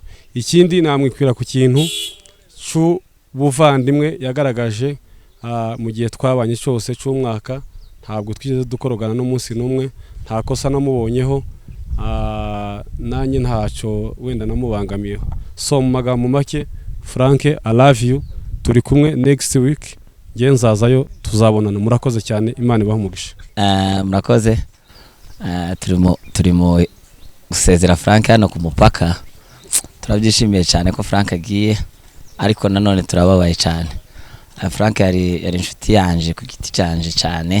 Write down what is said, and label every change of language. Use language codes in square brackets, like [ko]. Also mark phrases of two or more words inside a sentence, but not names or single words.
[rw] Ikindi namwikwira ku kintu cy'ubuvandimwe yagaragaje mu gihe twabanye cyose cy'umwaka, ntabwo twigeze dukorogana n'umunsi n'umwe, nta kosa namubonyeho, nanjye ntacyo wenda namubangamiyeho. So mu magambo make, Frank [en] I love you, [rw] turi kumwe [en] next week [rw] ngiye nzazayo tuzabonana. Murakoze cyane, Imana ibahumugisha. Murakoze. Turimo gusezera Frank hano ku mupaka, turabyishimiye cyane ko Frank agiye, ariko nanone turababaye cyane. Frank yari inshuti yanje ku giti cyanje cyane.